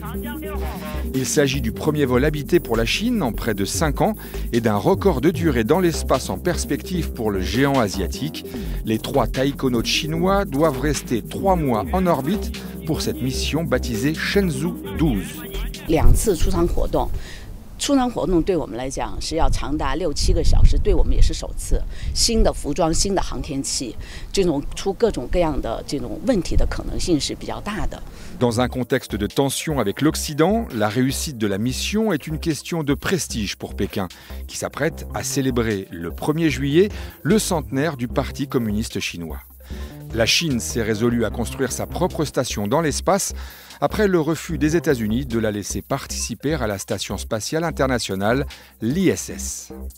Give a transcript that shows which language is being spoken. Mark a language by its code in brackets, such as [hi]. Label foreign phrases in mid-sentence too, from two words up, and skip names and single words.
[fr] Il s'agit du premier vol habité pour la Chine en près de 5 ans et d'un record de durée dans l'espace en perspective pour le géant asiatique. Les 3 taïkonautes chinois doivent rester 3 mois en orbite pour cette mission baptisée Shenzhou 12. [zh] 2 次出舱活动。出舱活动对我们来讲是要长达6-7个小时，对我们也是首次。新的服装、新的航天器，这种出各种各样的这种问题的可能性是比较大的。 [fr] Dans un contexte de tension avec l'Occident, la réussite de la mission est une question de prestige pour Pékin, qui s'apprête à célébrer le 1er juillet le centenaire du Parti communiste chinois. La Chine s'est résolue à construire sa propre station dans l'espace après le refus des États-Unis de la laisser participer à la Station spatiale internationale, l'ISS.